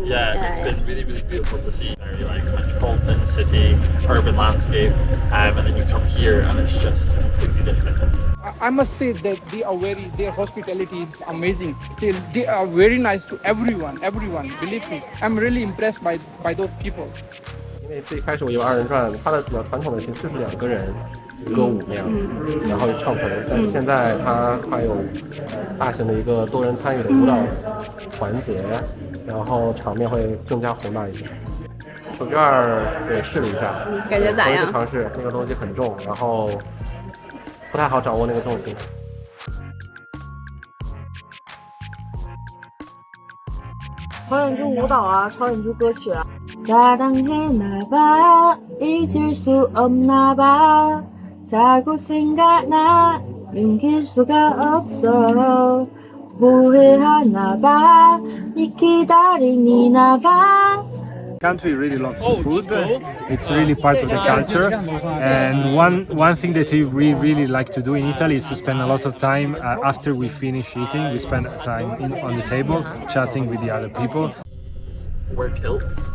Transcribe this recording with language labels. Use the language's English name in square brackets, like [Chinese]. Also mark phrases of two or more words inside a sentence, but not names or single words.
[English] Yeah, it's been really, really beautiful to see. Very like metropolitan city, urban landscape, and then you come here and it's just completely different. I must say that their hospitality is amazing. They are very nice to everyone. Believe me, I'm really impressed by those people. [Chinese] 因为最开始我有二人转，它的比较传统的形式是2个人歌舞那样，然后唱词儿。但是现在它还有大型的一个多人参与的舞蹈环节，然后场面会更加宏大一些。手绢儿对试了一下，感觉咋样？头一次尝试，那个东西很重，然后不太好掌握那个重心。超演出舞蹈啊，超演出歌曲啊。 [Korean] 사랑했나봐 잊을 수 없나봐 자꾸 생각나 숨길 수가 없어 후회하나봐 네 기다림이나봐. [English] Country really loves food. It's really part of the culture. And one thing that we really like to do in Italy is to spend a lot of time after we finish eating. We spend time on the table chatting with the other people. Wear kilts.